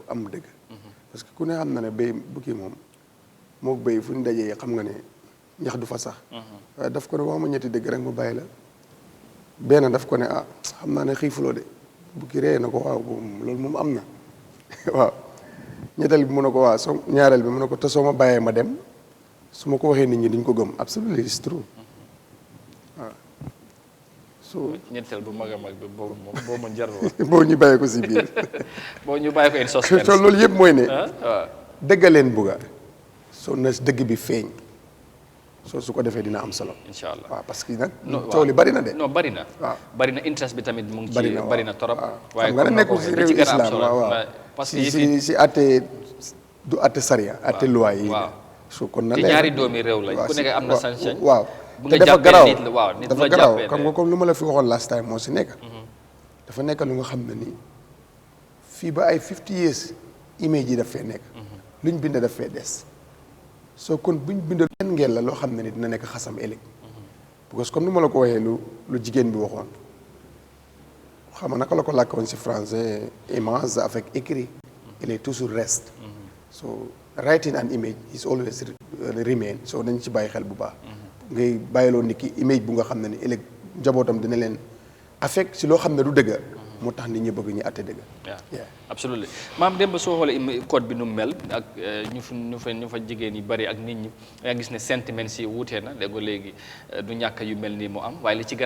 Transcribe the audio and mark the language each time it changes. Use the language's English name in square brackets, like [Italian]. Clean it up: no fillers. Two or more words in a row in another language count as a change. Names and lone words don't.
[Wolof] am dëgg parce que ku ne xam na ne bëy bukki moom moo bëy fu ñu dajee xam nga ne ñax du fa sax waaye daf ko ne waxuma ñetti dëgg rek ma bàyyi la benn daf ko ne xam naa ne xiifuloo de bukki ree na ko waaw loolu moom am na waaw ñetteel bi mu ne ko waaw soo ñaareel bi mu ne ko te soo ma bàyyee ma dem su ma ko waxee nit ñi duñ ko gëm [English] absolutely it's true [Wolof] waaw so ñetteel bu mag a mag bi boobu moom boo ma jar boo ñu bàyyee ko si biir boo ñu bàyyee ko [English] in suspense [Wolof] so loolu yëpp mooy ne dëggaleen bugga soo na dëgg bi feeñ soo su ko defee dina am solo [Arabic] إن شاء الله [Wolof] waaw parce que nag coow li bari na de non bari na waaw bari na interest bi tamit mu ngi ci bari na torop waaye nga ne nekkul si réew islam waaw parce que si atte du atte sariya atte loi yi su kon na leer ñaari doomi réew lañ ku nekk am na sañ-sañ waaw te dafa garaaw dafa garaaw xam nga comme lu ma la fi waxoon [English] last time [Wolof] moo si nekk dafa nekk lu nga xam ne nii fii ba ay 50 years image yi daf fee nekk luñ bind daf fee des soo kon buñ bindal benn ngeen la loo xam ne ni dina nekk xasam ëllëg parce que comme ni ma la ko waxee lu jigéen bi waxoon xam nga naka la ko làkk woon si français [French] image avec écrit il est toujours reste [English] so writing an image is always remain [Wolof] so nañ ci bàyyi xel bu baax ngay bàyyiloo nit ki image bu nga xam ne ni ëllëg njabootam dina leen affect si loo xam ne du dëgg moo tax nit ñi bëgg ñu àtte dëgg absolument maam démb soo xoolee code bi nu mel ak ñu fa jigéen yi bari ak nit ñi nga gis ne sentiment si wuutee na léegi léegi du ñàkk yu mel nii mu am waaye li ci gën